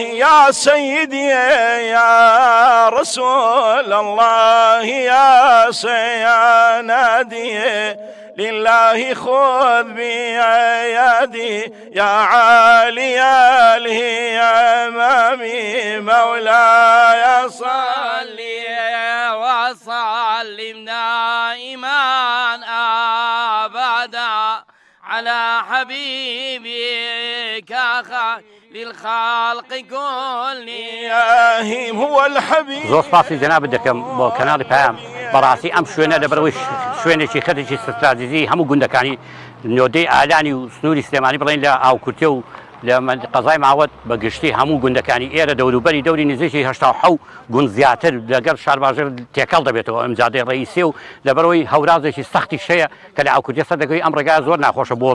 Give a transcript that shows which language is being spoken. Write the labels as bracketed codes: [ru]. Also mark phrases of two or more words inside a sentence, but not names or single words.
[ar] يا سيدي يا رسول الله يا سيدي لله خذ بيدي يا عالي الهمام مولاي صل وسلم دائما أبدا على حبيبك خير للخلق كلهم هو الحبيب. [ckb] زۆر سپاسی جەنابەت دەکەم بۆ کەناڵی پایام بەڕاستی ئەم شوێنە لەبەرەوەی شوێنێکی خەتێکی ستراتیژی هەموو گوندەکانی نۆدەی ئالانی و سنووری سلێمانی بڵێن لە ئاوکورتێ و لە قەزای ماوەت بە گشتی هەموو گوندەکانی ئێرە دەوروبەری دەوری نزیکی 87 گوند زیاتر لەگەڵ شارباژێر تێکەڵ دەبێتەوە ئەمجادەی ڕئیسێ و لەبەرەوەی هەورازێکی سەختی شەیە کە لە ئاوکورتێ سەردەکەوی ئەم ڕێگا زۆر ناخۆشە بۆ